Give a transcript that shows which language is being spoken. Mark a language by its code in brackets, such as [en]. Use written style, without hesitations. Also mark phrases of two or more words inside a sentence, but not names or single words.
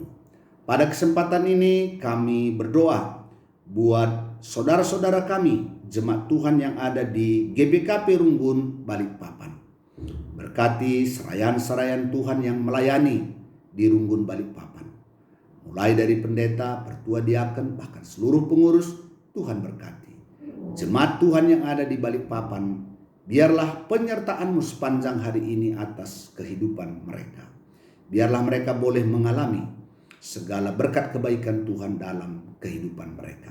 [id] Pada kesempatan ini kami berdoa buat saudara-saudara kami, jemaat Tuhan yang ada di GBKP Runggun, Balikpapan. Berkati serayan-serayan Tuhan yang melayani di Runggun, Balikpapan. Mulai dari pendeta, pertua diaken, bahkan seluruh pengurus, Tuhan berkati. Jemaat Tuhan yang ada di Balikpapan, biarlah penyertaan-Mu sepanjang hari ini atas kehidupan mereka. Biarlah mereka boleh mengalami segala berkat kebaikan Tuhan dalam kehidupan mereka.